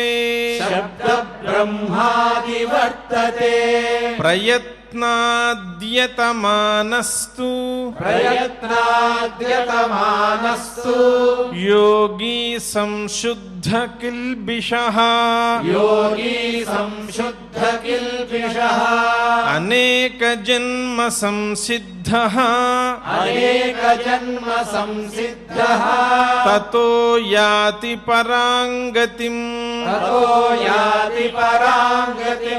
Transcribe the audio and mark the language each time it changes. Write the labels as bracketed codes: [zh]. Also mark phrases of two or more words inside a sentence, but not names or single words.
[sa] शब्दब्रह्मादि वर्तते प्रयत्नाद्यतमानस्तु प्रयत्नाद्यतमानस्तु योगी संशुद्ध किल्बिषः योगी संशुद्ध బద్ధకిల్పిషః అనేక జన్మ సంసిద్ధః అనేక జన్మ సంసిద్ధః తతో యాతి పరాంగతిం తతో యాతి పరాంగతిం